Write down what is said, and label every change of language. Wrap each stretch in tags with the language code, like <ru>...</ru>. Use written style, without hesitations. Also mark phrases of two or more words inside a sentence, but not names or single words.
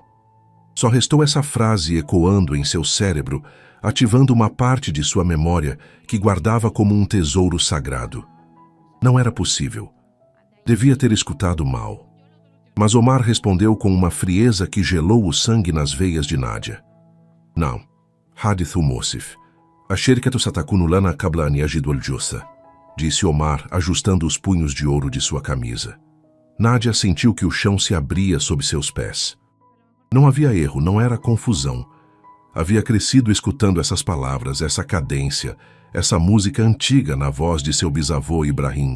<pt>Só restou essa frase ecoando em seu cérebro, ativando uma parte de sua memória que guardava como um tesouro sagrado. Não era possível. Devia ter escutado mal. Mas Omar respondeu com uma frieza que gelou o sangue nas veias de Nadia. Não.</pt> <ar>حادث مؤسف. الشركة ستكون لنا قبل أن يجدوا الجثة,</ar> <pt>disse Omar, ajustando os punhos de ouro de sua camisa. Nadia sentiu que o chão se abria sob seus pés. Não havia erro, não era confusão. Havia crescido escutando essas palavras, essa cadência, essa música antiga na voz de seu bisavô Ibrahim.</pt>